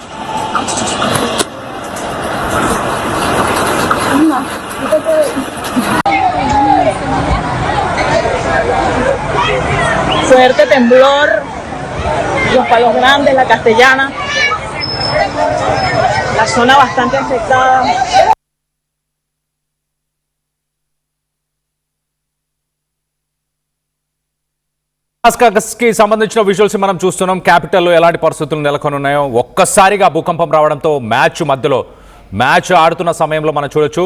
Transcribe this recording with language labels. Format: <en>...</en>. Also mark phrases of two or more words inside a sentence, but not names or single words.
<es>Fuerte temblor, los Palos Grandes, la Castellana, la zona bastante afectada.</es> <te>కి సంబంధించిన విజువల్స్ మనం చూస్తున్నాం. క్యాపిటల్లో ఎలాంటి పరిస్థితులు నెలకొని ఉన్నాయో. ఒక్కసారిగా భూకంపం రావడంతో మ్యాచ్ ఆడుతున్న సమయంలో మనం చూడొచ్చు.</te>